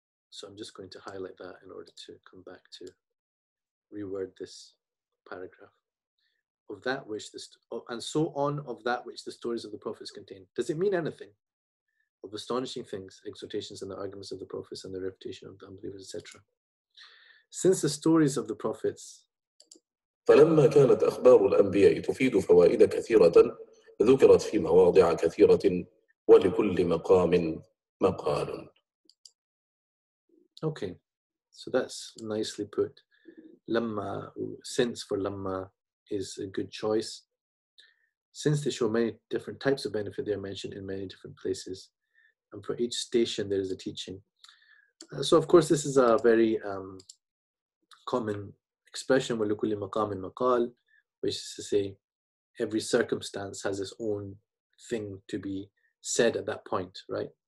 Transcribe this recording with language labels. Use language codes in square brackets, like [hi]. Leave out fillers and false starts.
[en] So I'm just going to highlight that in order to come back to reword this paragraph. Of that which and so on of that which the stories of the prophets contain. Does it mean anything? Of astonishing things, exhortations and the arguments of the prophets and the refutation of the unbelievers, etc. Since the stories of the prophets, [ar] فلما كانت أخبار الأنبياء تفيد فوائد كثيرة ذكرت في مواضع كثيرة ولكل مقام مقال. [en] Okay, so that's nicely put. Lamma, since for lamma is a good choice. Since they show many different types of benefit, they are mentioned in many different places. And for each station, there is a teaching. So of course, this is a very common expression, [ar] وَلِكُلِّ مَقَامٍ مَقَالٍ, [en] which is to say, every circumstance has its own thing to be said at that point, right?